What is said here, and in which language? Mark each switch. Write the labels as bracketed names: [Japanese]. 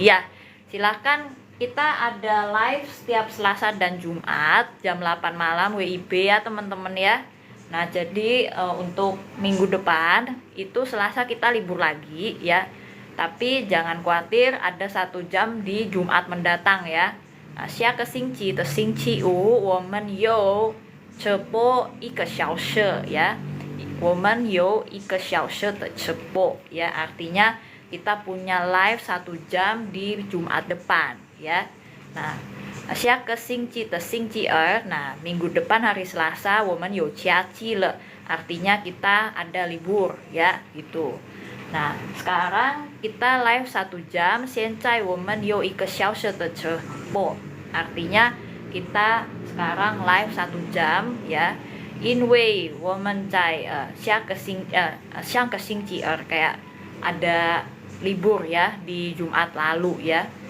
[Indonesian] Iya, silahkan. Kita ada live setiap Selasa dan Jumat jam 8 malam WIB ya teman-teman ya. Nah jadi untuk minggu depan itu Selasa kita libur lagi ya. Tapi jangan khawatir, ada 1 jam di Jumat mendatang ya. [Chinese] Nah, 下个星期的星期五我们有直播1个小时 ya. 我们有1个小时的直播 ya. [Indonesian] Artinya kita punya live 1 jam di Jumat depan ya. Nah, [Chinese] 下个星期的星期二, [Indonesian] nah minggu depan hari Selasa [Chinese] 我们有假期了, [Indonesian] artinya kita ada libur ya gitu. Nah sekarang kita live 1 jam, [Chinese] 现在我们有1个小时的直播. [Indonesian] Artinya kita sekarang live 1 jam ya. [Chinese] 因为我们在下个星期二 [Indonesian] kayak ada libur ya di Jumat lalu ya.